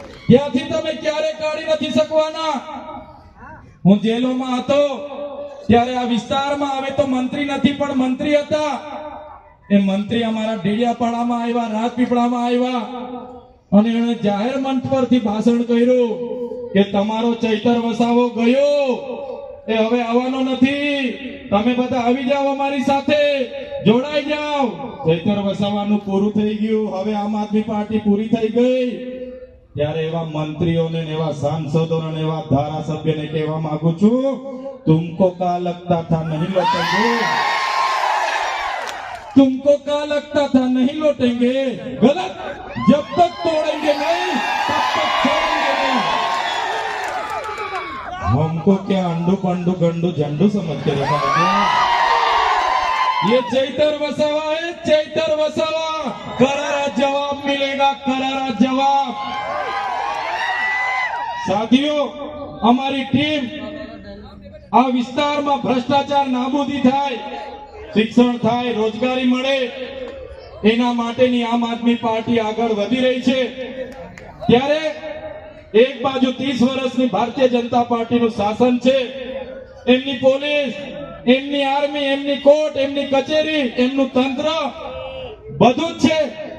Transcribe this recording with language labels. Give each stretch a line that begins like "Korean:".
Gujarati: ત્યાંથી તમે ક્યારે કાઢી નથી શકવાના. હું જેલોમાં હતો ત્યારે આ વિસ્તારમાં, હવે તો મંત્રી નથી પણ મંત્રી હતા, એ મંત્રી અમારા ડેડિયાપાડામાં આવ્યા, રાજપીપળામાં આવ્યા, અને એણે જાહેર મંચ પરથી ભાષણ કર્યું કે તમારો ચૈતર વસાવો ગયો, એ હવે આવવાનો નથી, તમે બધા આવી જાઓ, અમારી સાથે જોડાઈ જાઓ. ચૈતર વસાવાનું પૂરું થઈ ગયું, હવે આમ આદમી પાર્ટી પૂરી થઈ ગઈ. ત્યારે એવા મંત્રીઓને, એવા સાંસદોને, એવા ધારાસભ્યને કહેવા માંગુ છું,
Hindi: तुमको क्या लगता था नहीं लौटेंगे, तुमको क्या लगता था नहीं लौटेंगे, गलत. जब तक तोड़ेंगे नहीं तब तक छोड़ेंगे नहीं. हमको क्या अंडू पंडू गंडू झंडू समझ के रखा है. ये चैतर वसावा है, चैतर वसावा. करारा जवाब मिलेगा, करारा जवाब. साथियों, हमारी टीम
Gujarati: આ વિસ્તારમાં ભ્રષ્ટાચાર નાબૂદી થાય, શિક્ષણ થાય, રોજગારી મળે, એના માટેની આમ આદમી પાર્ટી આગળ વધી રહી છે. ત્યારે એક બાજુ 30 વર્ષની ભારતીય જનતા પાર્ટીનું શાસન છે, એમની પોલીસ, એમની આર્મી, એમની કોર્ટ, એમની કચેરી, એમનું તંત્ર બધું જ છે.